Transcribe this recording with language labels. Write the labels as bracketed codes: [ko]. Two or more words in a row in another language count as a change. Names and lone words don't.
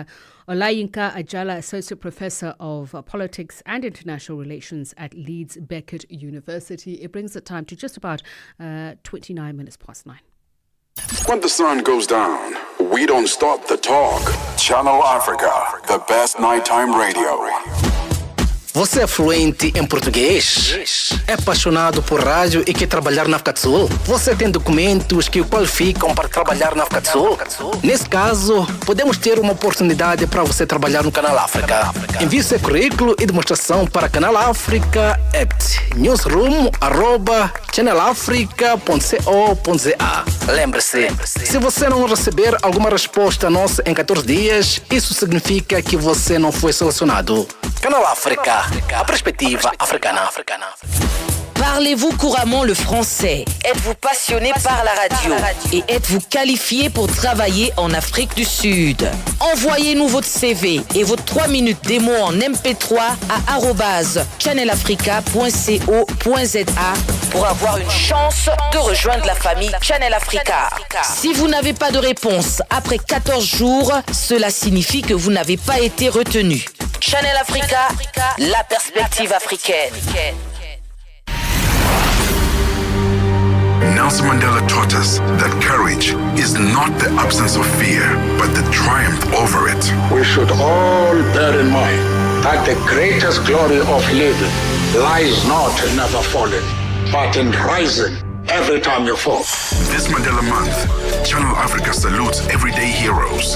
[en] Olayinka Ajala, Associate Professor of Politics and International Relations at Leeds Beckett University. It brings the time to just about 29 minutes past 9. When the sun goes down, we don't stop the talk. Channel Africa, the best nighttime radio. [pt] Você é fluente em português? É apaixonado por rádio e quer trabalhar na África do Sul? Você tem documentos que o qualificam para trabalhar na África do Sul? Nesse caso, podemos ter uma oportunidade para você trabalhar no Canal África. Envie seu currículo e demonstração para Canal África @ newsroom@channelafrica.co.za. Lembre-se, se você não receber alguma resposta nossa em 14 dias, isso significa que você não foi selecionado. Canal África, a perspectiva africana. [fr] Parlez-vous couramment le français? Êtes-vous passionné par la radio? Et êtes-vous qualifié pour travailler en Afrique du Sud? Envoyez-nous votre CV et votre 3 minutes démo en MP3 à @channelafrica.co.za pour avoir une chance de rejoindre la famille Channel Africa. Si vous n'avez pas de réponse après 14 jours, cela signifie que vous n'avez pas été retenu. Channel Africa, la perspective africaine. [en] Nelson Mandela taught us that courage is not the absence of fear, but the triumph over it. We should all bear in mind that the greatest glory of living lies not in never falling, but in rising every time you fall. This Mandela Month, Channel Africa salutes everyday heroes.